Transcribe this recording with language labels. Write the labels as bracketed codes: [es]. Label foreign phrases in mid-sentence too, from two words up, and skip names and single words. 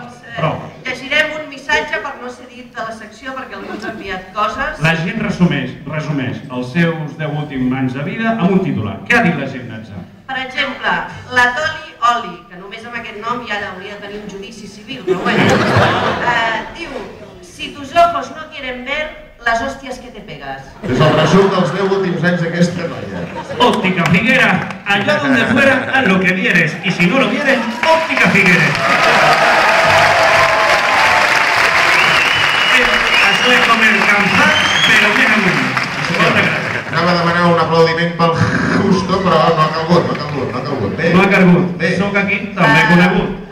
[ca] Doncs llegirem un missatge per no ser dit de la secció perquè algú ens ha enviat coses. La gent resumeix els seus 10 últims anys de vida amb un titular. Què ha dit la gent, Natza? Per exemple, la Toli Oli, que només amb aquest nom ja hauria de tenir un judici civil, però bueno, diu, [es] si tus ojos no quieren ver las hostias que te pegas. [ca] És el resum dels 10 últims anys d'aquesta noia. [es] Óptica Figuera, allá donde fuera, haz lo que vieres, y si no lo vieres, Óptica Figueres. [ca] Això és com el campar, però ben amunt. Moltes gràcies. Anava a demanar un aplaudiment pel Justo, però no ha calgut. No ha calgut. Soc aquí, també conegut.